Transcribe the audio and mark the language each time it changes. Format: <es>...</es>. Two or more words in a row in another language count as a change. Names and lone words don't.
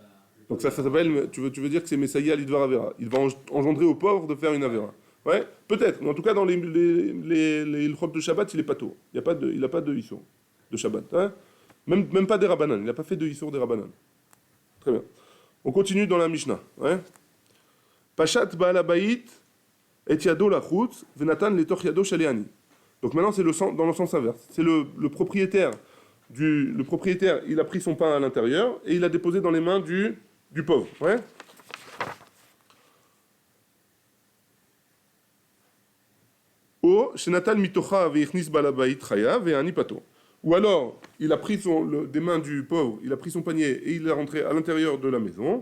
<fr>Donc ça s'appelle, tu veux dire que c'est</fr> <he>מסייע לדבר עבירה.</he> <fr>Il va engendrer au pauvre de faire une Avera. Ouais, peut-être. Mais en tout cas, dans les Ilchot de Shabbat, il est pas tôt. Il n'a pas de Issour de Shabbat. Hein, même pas des Rabbanan. Il n'a pas fait de Issour des Rabbanan. Très bien. On continue dans la Mishnah. Ouais.</fr> <he>פשט בעל הבית את ידו לחוץ ונתן לתוך ידו של עני.</he> <fr>Donc maintenant, c'est dans le sens inverse. C'est le propriétaire. Le propriétaire, il a pris son pain à l'intérieur et il l'a déposé dans les mains du pauvre. Ouais. Ou alors, il a pris des mains du pauvre, il a pris son panier et il l'a rentré à l'intérieur de la maison.</fr>